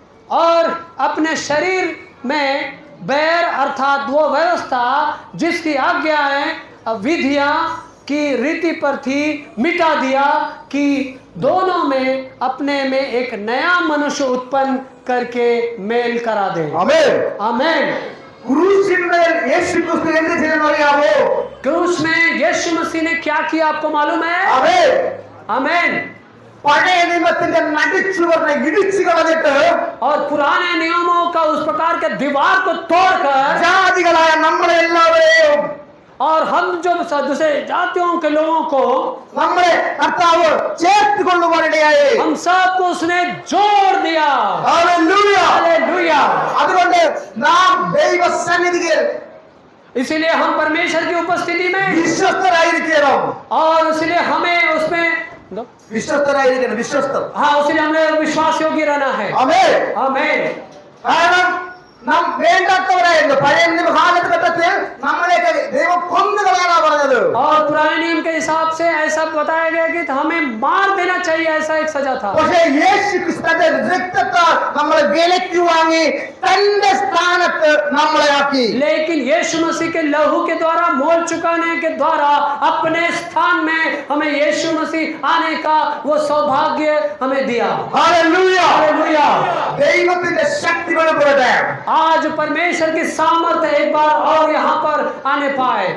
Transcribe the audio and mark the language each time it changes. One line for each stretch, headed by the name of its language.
Hindi: और अपने शरीर में बैर अर्थात वो व्यवस्था जिसकी आज्ञाएं विधियां की रीति पर थी मिटा दिया कि दोनों में अपने में एक नया मनुष्य उत्पन्न करके मेल करा दे।
Malayalam: ആമേൻ.
Hindi: आमेन।
Malayalam: ക്രൂശിന്മേൽ യേശു ക്രിസ്തു എന്ത് ചെയ്തെന്ന് അറിയാമോ?
Hindi: क्रूस में यीशु मसीह ने क्या किया आपको मालूम है?
Malayalam: ആമേൻ.
Hindi: आमेन।
Malayalam: പഴയ നിയമത്തിന്റെ നടിച്ചുവറിനെ ഇടിച്ചു കളഞ്ഞിട്ട്
Hindi: और पुराने नियमों का उस प्रकार के दीवार को तोड़कर
Malayalam: ജാതികളായ നമ്മളെ എല്ലാവരെയും
Hindi: और हम जो दूसरे जातियों के लोगों को
Malayalam: നമ്മളെ കർത്താവ് ചേർത്ത് കൊള്ളുവാനിടയായി.
Hindi: हम सबको उसने जोड़ दिया।
Malayalam: ഹല്ലേലൂയ.
Hindi: हालेलुया।
Malayalam: അതുകൊണ്ട് നാം ദൈവസന്നിധിയിൽ
Hindi: इसीलिए हम परमेश्वर की उपस्थिति में
Malayalam: വിശ്വസ്തരായിരിക്കണം.
Hindi: और इसलिए हमें उसमें
Malayalam: വിശ്വസ്തരായിരിക്കണം. വിശ്വസ്തർ.
Hindi: हाँ इसलिए हमें विश्वास योग्य रहना है।
Malayalam: ആമേൻ.
Hindi: आमेन।
Malayalam: കാരണം നാം വേണ്ടാത്തവരായിരുന്നു. പഴയ നിയമകാലഘട്ടത്തിൽ നമ്മളെയൊക്കെ ദൈവം കൊന്നുകളയാനാ പറഞ്ഞത്.
Hindi: और पुराने नियम के हिसाब से ऐसा बताया गया कि हमें मार देना चाहिए, ऐसा एक सजा था।
Malayalam: പക്ഷേ യേശു ക്രിസ്തുവിന്റെ രക്തത്താൽ നമ്മളെ വിലയ്ക്ക് വാങ്ങി തന്റെ സ്ഥാനത്ത് നമ്മളെ ആക്കി.
Hindi: लेकिन यीशु मसीह के लहू के द्वारा मोल चुकाने के द्वारा अपने स्थान में हमें यीशु मसीह आने का वो सौभाग्य हमें दिया।
Malayalam: ഹല്ലേലൂയ.
Hindi: हालेलुया।
Malayalam: ദൈവത്തിന്റെ ശക്തി വെളിപ്പെടട്ടെ.
Hindi: आज परमेश्वर की सामर्थ्य एक बार और यहाँ पर आने पाए।